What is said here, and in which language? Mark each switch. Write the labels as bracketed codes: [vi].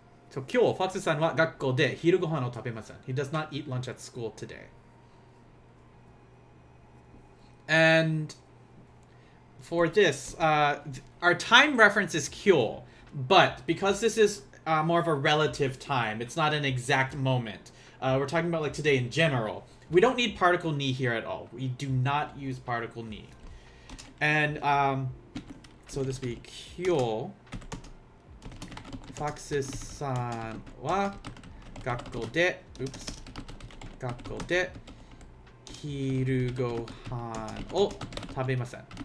[ja] So 今日 Fox-san は学校で昼ご飯を食べません. [en] He does not eat lunch at school today. And for this, our time reference is 今日, but because this is more of a relative time, it's not an exact moment. We're talking about like today in general. We don't need particle ni here at all. We do not use particle ni. And so this week, [ja] 今日 Foxes-san は学校で昼ご飯を食べません.